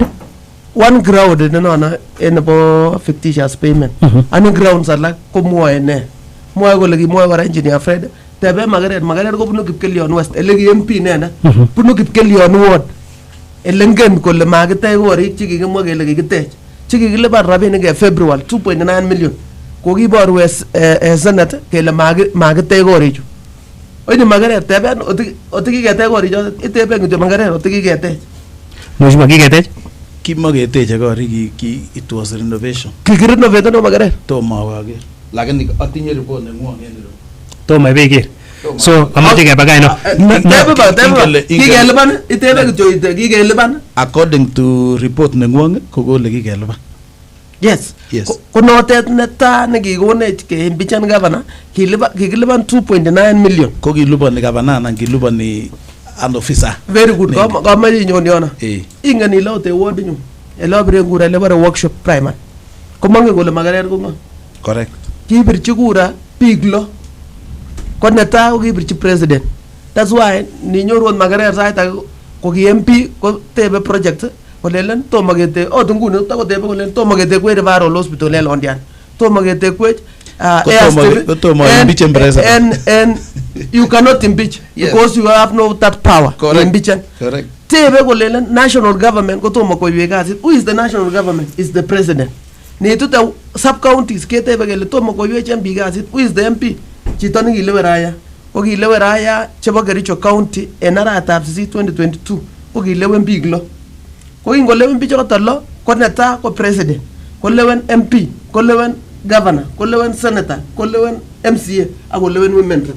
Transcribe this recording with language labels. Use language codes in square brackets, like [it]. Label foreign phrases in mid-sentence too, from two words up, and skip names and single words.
[kln] one ground nenona enebo [en] fictitious payment [kln] ani grounds alak ko mwoe ne mwoe kole kimwoe kora engineer Fred tebe Magerer ko bunu Kipkelion West ele ki MP nena bunu Kipkelion Ward elengen kole makitech korik chekikimwa kele kikitech chekikilipan rabinik en February 2.9 million ko kiboru Senate kele makitech korichu. Oye Magerer teben otikiketech korichu iteben kityo Magerer otikiketech. Mheshimiwa kiketech kimaketeche korik [en] it was renovation. [kln] Kikirenovate no Magerer. Tomo ager. Lakini atinye report nengwong en iro. Tomo ibeker. So amache kebagay no. Kikeliban itebe kityo kikeliban [en] according to report [kln] nengwong kokole kikeliban. [en] Yes. [kln] Ko notet neta nekikonech keimpeachan governor kikiliban 2.9 million. Ko kilibani governor anan kilibani an officer. [en] Very good. [kln] Kamache nyon yona. Ingen ile ote ward nyu. Ele bire ngura ele bare [en] workshop primary. [kln] Komange kole Magerer ko. [en] Correct. [kln] Kibirchi kura big lo. Ko neta ko kibirchi president. [en] That's why [kln] ni nyorwon Magerer sait ko ki MP ko tebe project kolelen tomo kete nguni takotebe kolelen tomo kete kwe [en] referral hospital [kln] en Londian. Tomo kete kwe [en] and you cannot impeach because you have no that power. Correct. [kln] Tebe kolelen [en] national government [kln] ko tomo koiwe kasit. [en] Who is the national government? Is the president. [kln] Ni tuta [en] sub counties [kln] ketebe kele tomo koiwe MP kasit. [en] Who is the MP? [kln] Chito nekilewe Raya. Ko kilewe Raya chebo Kericho County en aratab 2022 ko kilewen biik lo. Ko kingolewen biik choto lo ko neta ko president, ko lewen MP, ko lewen governor, ko lewen senator, ko lewen MCA ak ko lewen women rep.